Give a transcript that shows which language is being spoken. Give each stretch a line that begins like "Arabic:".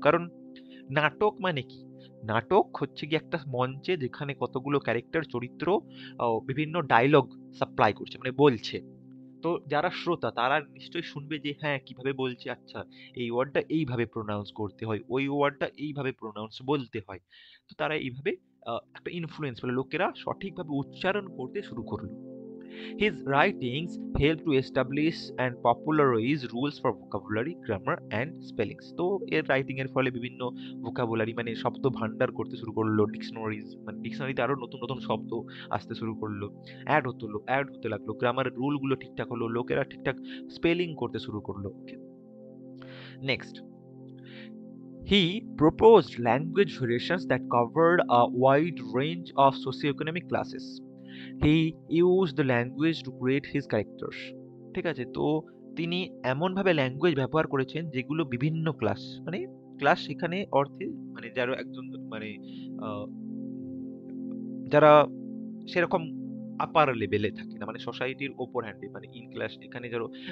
Bangla: কারণ নাটক মানে কি? নাটক হচ্ছে কি একটা মঞ্চে যেখানে কতগুলো ক্যারেক্টার, চরিত্র বিভিন্ন ডায়লগ সাপ্লাই করছে, মানে বলছে। তো যারা শ্রোতা তারা নিশ্চয়ই শুনবে যে হ্যাঁ কিভাবে বলছে, আচ্ছা এই ওয়ার্ডটা এইভাবে প্রোনাউন্স করতে হয়, ওই ওয়ার্ডটা এইভাবে প্রোনাউন্স বলতে হয়। তো তারা এইভাবে একটা ইনফ্লুয়েন্স পেল, লোকেরা সঠিকভাবে উচ্চারণ করতে শুরু করলো।
English: His writings help to establish and popularize rules for vocabulary, grammar and spellings.
Bangla: তো এর রাইটিং এর ফলে বিভিন্ন ভোকাবুলারি মানে শব্দ ভান্ডার করতে শুরু করলো, ডিকশনারিজ মানে ডিকশনারিতে আরো নতুন নতুন শব্দ আসতে শুরু করলো, অ্যাড হতে লাগলো, গ্রামারের রুল গুলো ঠিকঠাক হলো, লোকেরা ঠিকঠাক স্পেলিং করতে শুরু করলো।
English: Next, he proposed language variations that covered a wide range of socioeconomic classes. He used the language to create his characters.
Bangla: ঠিক আছে, তো তিনি এমনভাবে ল্যাঙ্গুয়েজ ব্যবহার করেছেন যেগুলো বিভিন্ন ক্লাস, মানে ক্লাস এখানে অর্থে মানে যারা একজন মানে আহ, যারা সেরকম আপার লেভেলে থাকে না, মানে সোসাইটির ওপর হ্যান্ডে, মানে ইন ক্লাস, এখানে যারা